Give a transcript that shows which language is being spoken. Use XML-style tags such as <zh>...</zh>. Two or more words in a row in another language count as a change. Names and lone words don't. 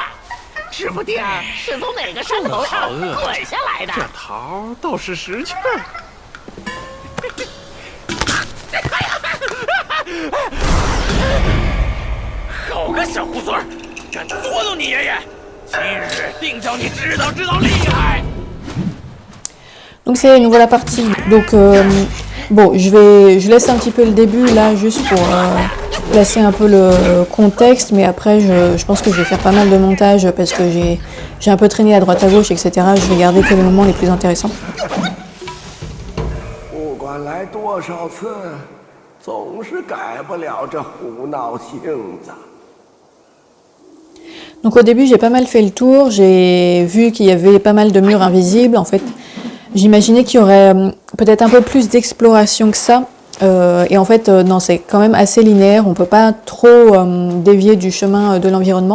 <zh>指不定是从哪个山头上滚下来的。这桃倒是识趣儿。好个小猢狲儿，敢捉弄你爷爷！今日定叫你知道厉害！</zh> <fr>Donc c'est à nouveau la partie. Donc bon, je laisse un petit peu le début là juste pour placer un peu le contexte, mais après je pense que je vais faire pas mal de montage parce que j'ai un peu traîné à droite à gauche, etc. Je vais garder que les moments les plus intéressants.</fr> <zh>不管来多少次，总是改不了这胡闹性子。</zh> <fr>Donc au début j'ai pas mal fait le tour, j'ai vu qu'il y avait pas mal de murs invisibles. En fait j'imaginais qu'il y aurait peut-être un peu plus d'exploration que ça. Et en fait non, c'est quand même assez linéaire, on peut pas trop dévier du chemin de l'environnement.</fr>